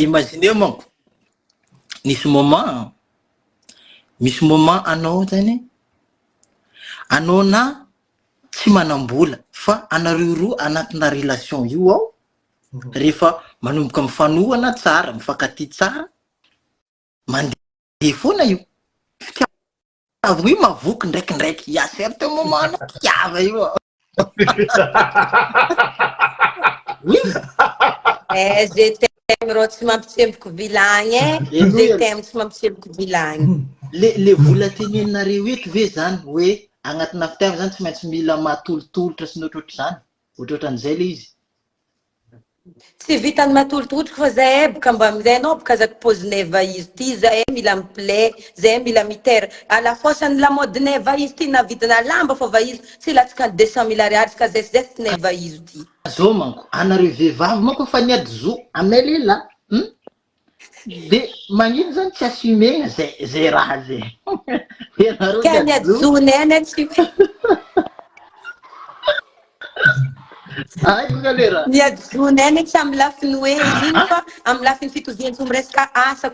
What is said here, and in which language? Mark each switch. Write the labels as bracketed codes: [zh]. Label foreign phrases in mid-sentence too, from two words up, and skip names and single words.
[mg] Imaginez manko, misy moment anao zany, anao na tsy manambola fa anareo roa anatina relation io ao, rehefa manomboka mifanohana tsara, mifankatia tsara, mandeha foana io. Fitiavana io mavoky ndraikindraiky, [fr] il y a certain moment [mg] anao fitiava io. [fr] Oui. Je t'aime [mg] rô tsy mampitsemboky vilagny [fr] je t'aime [mg] tsy mampitsemboky vilagny. Le vola teneninareo eto ve zany hoe agnatina fitiavana zany tsy maintsy mila mahatolotolotra sy ny ohatrohatr'izany, ohatrohatran'izay le izy. Tsy vitany matolotolotra fa zahay boka mba amizay anao boka azaky pozineva izy ty, zahay mila miplay, zahay mila mitera. [fr] À la fois [mg] sany [fr] la mode [mg] neva izy ty na vidina lamba fa va izy tsy latsaka 200 000 ariary ka zesizesy neva izy ty. Zao manko, anareo vehivavy manko fa niady zo aminay lehilahy. De magnino zany tsy assumé zay raha zay. Ka niady zo nene tsy niady zo nene tsy amin'ny lafiny hoe iny fa amin'ny lafiny fitoviany tsy miresaka asa